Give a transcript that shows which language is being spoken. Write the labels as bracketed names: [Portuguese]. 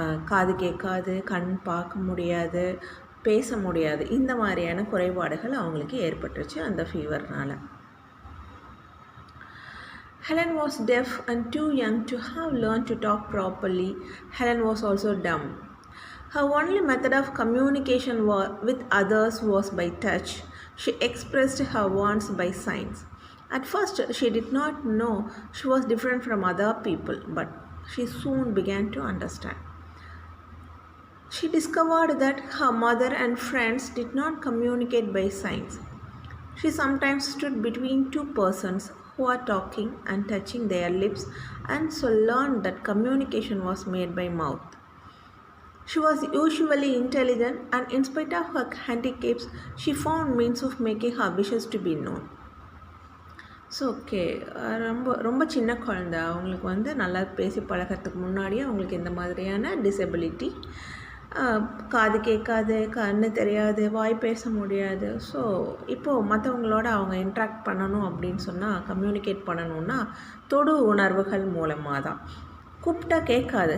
[Tamil] காது கேட்காது, கண் பார்க்க முடியாது, பேச முடியாது, இந்த மாதிரியான குறைபாடுகள் அவங்களுக்கு ஏற்பட்டுருச்சு அந்த ஃபீவர்னால். [English] Helen was deaf and too young to have learned to talk properly. Helen was also dumb. Her only method of communication with others was by touch. She expressed her wants by signs. At first, she did not know she was different from other people, but she soon began to understand. She discovered that her mother and friends did not communicate by signs. She sometimes stood between two persons who are talking and touching their lips, and so learned that communication was made by mouth. She was usually intelligent, and in spite of her handicaps, she found means of making her wishes to be known. [Tamil] So okay, ரொம்ப சின்ன குழந்தை. அவங்களுக்கு நல்லா பேசி பழகிறதுக்கு முன்னாடியே அவங்களுக்கு இந்த மாதிரியான டிசபிலிட்டி, காது கேட்காது, கண்ணு தெரியாது, வாய் பேச முடியாது. ஸோ இப்போது மற்றவங்களோட அவங்க இன்ட்ராக்ட் பண்ணணும் அப்படின்னு சொன்னால், கம்யூனிகேட் பண்ணணுன்னா தொடு உணர்வுகள் மூலமாக தான். கூப்பிட்டா கேட்காது.